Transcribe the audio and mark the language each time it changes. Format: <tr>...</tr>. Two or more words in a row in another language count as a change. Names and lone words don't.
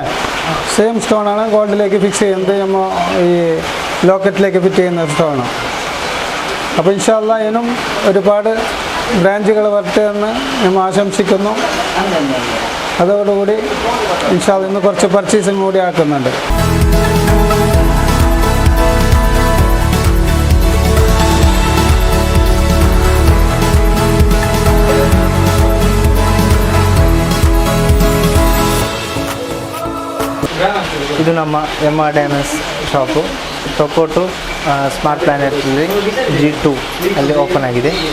<ml>സെയിം സ്റ്റോണാണ് ഗോൾഡിലേക്ക് ഫിക്സ് ചെയ്യുന്നത്, നമ്മൾ ഈ ലോക്കറ്റിലേക്ക് ഫിറ്റ് ചെയ്യുന്ന സ്റ്റോണ്. അപ്പോൾ</ml> <ar>إن شاء الله</ar> <ml>ഇനിയും ഒരുപാട് ബ്രാഞ്ചുകൾ വരട്ടെ എന്ന് നമ്മൾ ആശംസിക്കുന്നു. അതോടുകൂടി</ml> <ar>إن شاء الله</ar> <ml>ഇന്ന് കുറച്ച് പർച്ചേസിങ് കൂടി ആക്കുന്നുണ്ട്.</ml> <kn>ಇದು ನಮ್ಮ MR ಡೈಮಂಡ್ಸ್ ಶಾಪು ತೊಕ್ಕೋಟು ಸ್ಮಾರ್ಟ್ ಪ್ಲಾನೆಟಲ್ಲಿ G2 ಅಲ್ಲಿ ಓಪನ್ ಆಗಿದೆ.</kn>